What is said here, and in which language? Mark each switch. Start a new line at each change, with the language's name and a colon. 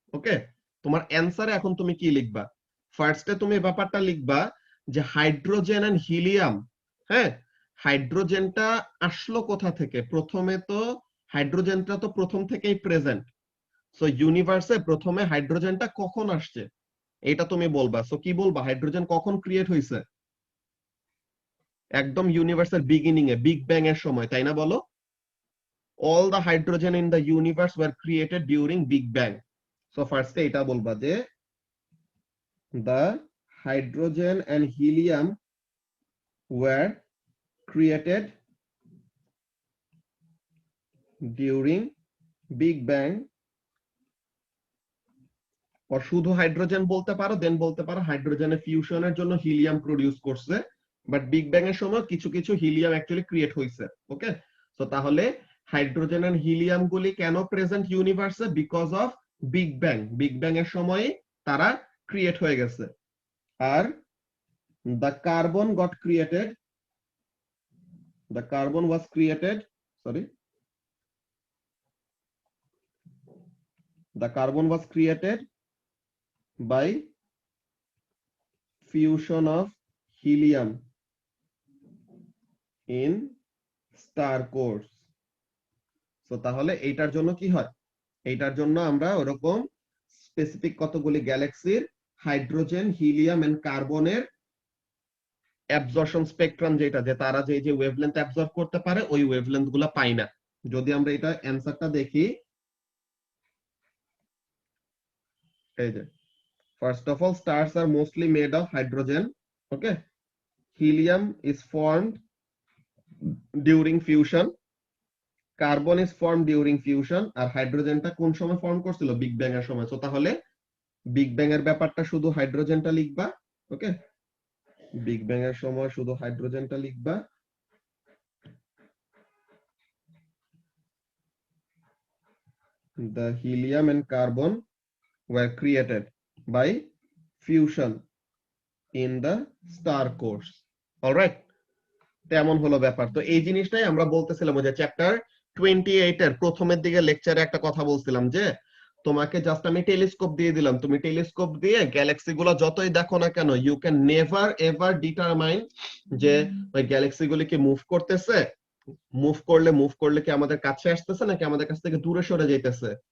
Bangla: ওকে, তোমার অ্যানসারে এখন তুমি কি লিখবা, ফার্স্টে তুমি ব্যাপারটা লিখবা যে হাইড্রোজেন এন্ড হিলিয়াম, হ্যাঁ, হাইড্রোজেনটা আসলো কোথা থেকে, প্রথমে তো হাইড্রোজেনটা তো প্রথম থেকেই প্রেজেন্ট। সো ইউনিভার্সে প্রথমে হাইড্রোজেনটা কখন আসছে এটা তুমি বলবা। সো কি বলবা, হাইড্রোজেন কখন ক্রিয়েট হয়েছে, একদম ইউনিভার্সের বিগিনিং এ, বিগ ব্যাং এর সময়, তাই না বলো?
English: all the hydrogen in the universe were created during big bang.
Bangla: So first এটা বলবা যে
English: the hydrogen and helium were created during big bang,
Bangla: or শুধু হাইড্রোজেন বলতে পারো, দেন বলতে পারো হাইড্রোজেনের ফিউশনের জন্য হিলিয়াম প্রডিউস করছে, বাট বিগ ব্যাং এর সময় কিছু কিছু হিলিয়াম অ্যাকচুয়ালি ক্রিয়েট হয়েছে। ওকে, তো তাহলে হাইড্রোজেন এন্ড হিলিয়াম গুলি কেন present ইউনিভার্সে? Because of big bang. Big bang এর সময় তারা ক্রিয়েট হয়ে গেছে।
English: আর the carbon got created, the carbon was created, sorry, the carbon was created by fusion of helium in star cores.
Bangla: So তাহলে এইটার জন্য কি হয়? এইটার জন্য আমরা ওরকম স্পেসিফিক কতগুলি গ্যালাক্সির হাইড্রোজেন, হিলিয়াম এন্ড কার্বনের অ্যাবজর্পশন স্পেকট্রাম, যেটা যে তারা যে যে ওয়েভলেন্থ অ্যাবজর্ব করতে পারে ওই ওয়েভলেন্থ গুলা পাই না। যদি আমরা এটা অ্যানসারটা দেখি, এই যে
English: first of all stars are mostly made of hydrogen. Okay, helium is formed during fusion, carbon is formed during fusion,
Bangla: আর হাইড্রোজেনটা কোন সময় ফর্ম করছিল? বিগ ব্যাং এর সময়। সো তাহলে বিগ ব্যাং এর ব্যাপারটা শুধু হাইড্রোজেনটা লিখবা। ওকে, বিগ ব্যাং এর সময় শুধু হাইড্রোজেনটা লিখবা।
English: The helium and carbon were created by fusion in the star cores.
Bangla: All right, তেমন হলো ব্যাপার। তো এই জিনিসটাই আমরা বলতেছিলাম যে চ্যাপ্টার 28 এর প্রথমের দিকে লেকচারে একটা কথা বলছিলাম যে তোমাকে জাস্ট আমি টেলিস্কোপ দিয়ে দিলাম, তুমি টেলিস্কোপ দিয়ে গ্যালাক্সি গুলো যতই দেখো না কেন,
English: you can never ever determine
Bangla: যে ওই গ্যালাক্সি গুলি কি মুভ করতেছে, মুভ করলে কি আমাদের কাছে আসতেছে নাকি আমাদের কাছ থেকে দূরে সরে যাইতেছে।